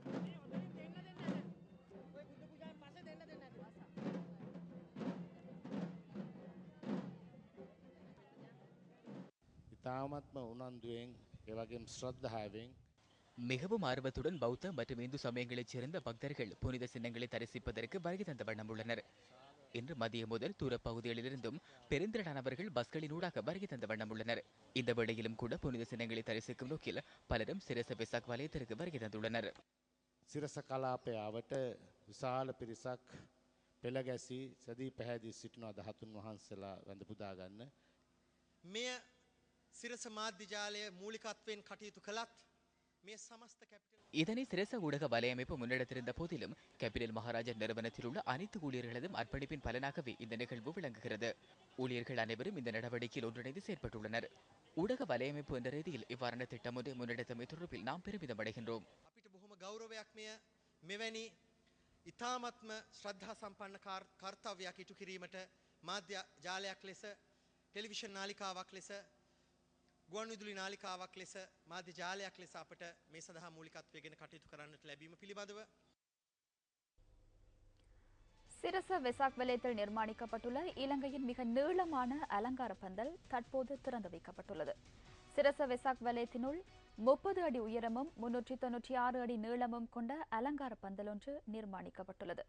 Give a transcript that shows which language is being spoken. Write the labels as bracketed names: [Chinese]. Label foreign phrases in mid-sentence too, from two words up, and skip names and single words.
[Tamil] மிகவும் ஆர்வத்துடன் பௌத்த மற்றும் இந்து சமயங்களைச் சேர்ந்த பக்தர்கள் புனித சின்னங்களை தரிசிப்பதற்கு வருகை தந்த வண்ணம் உள்ளனர். இன்று மதியம் முதல் தூர பகுதிகளிலிருந்தும் பெருந்திரளானவர்கள் பஸ்களினூடாக வருகை தந்த வண்ணம் உள்ளனர். இந்த வேளையிலும் கூட புனித சின்னங்களை தரிசிக்கும் நோக்கில் பலரும் சிரச வெசாக் வலயத்திற்கு வருகை தந்துள்ளனர். [Sinhala] සිරස කලාපයාවට විශාල පිරිසක් පෙළගැසී සදී පැහැදී සිටින ධාතුන් වහන්සේලා වැඳ පුදා ගන්න. මෙය සිරස මාධ්‍ය ජාලය මූලිකත්වයෙන් කටයුතු කළත් මේ සමස්ත කැපිටල් [Tamil] இதனை சிரச ஊடக வலையமைப்பு முன்னெடுத்திருந்த போதிலும் கேபிட்டல் மகாராஜா நிறுவனத்தில் உள்ள அனைத்து ஊழியர்களதும் அர்ப்பணிப்பின் பலனாகவே இந்த நிகழ்வு விளங்குகிறது. ஊழியர்கள் அனைவரும் இந்த நடவடிக்கையில் ஒன்றிணைந்து செயற்பட்டுள்ளனர். ஊடக வலையமைப்பு என்ற ரீதியில் இவ்வாறான திட்டம் ஒன்றை முன்னெடுத்தமை தொடர்பில் நாம் பெருமிதம் அடைகின்றோம். [Sinhala] අපිට බොහොම ගෞරවයක් මෙය මෙවැනි ඉතාමත්ම ශ්‍රද්ධා සම්පන්න කර්තව්‍යයක් ඉටු කිරීමට මාධ්‍ය ජාලයක් ලෙස ටෙලිවිෂන් නාලිකාවක් ලෙස ගුවන්විදුලි නාලිකාවක් ලෙස මාධ්‍ය ජාලයක් ලෙස අපට මේ සඳහා මූලිකත්වයෙන් කටයුතු කරන්නට ලැබීම පිළිබඳව [Tamil] சிரச வெசாக் வலயத்தில் நிர்மாணிக்கப்பட்டுள்ள இலங்கையின் மிக நீளமான அலங்கார பந்தல் தற்போது திறந்து வைக்கப்பட்டுள்ளது. சிரச வெசாக் வலயத்தினுள் 30 அடி உயரமும் 396 அடி நீளமும் கொண்ட அலங்கார பந்தல் ஒன்று நிர்மாணிக்கப்பட்டுள்ளது.